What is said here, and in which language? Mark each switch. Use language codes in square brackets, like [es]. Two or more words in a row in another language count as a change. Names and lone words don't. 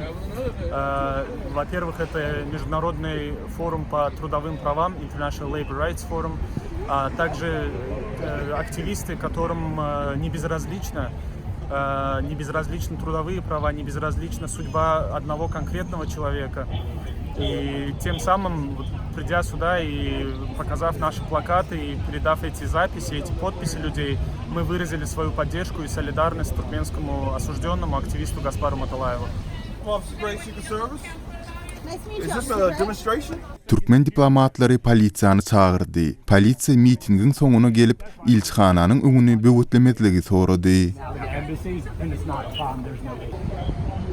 [ru] Во-первых, это Международный форум по трудовым правам, [en] International Labor Rights Forum, [ru] а также активисты, которым не безразличны трудовые права, не безразлична судьба одного конкретного человека. И тем самым, придя сюда и показав наши плакаты и передав эти записи, эти подписи людей, мы выразили свою поддержку и солидарность туркменскому осужденному активисту Гаспару Маталаеву. [tk] Türkmen diplomatlary polisiýany çağırdy. Polisiýa mitingiň soňuna gelip ilçihananyň öňüni böwetlemezligi sorady.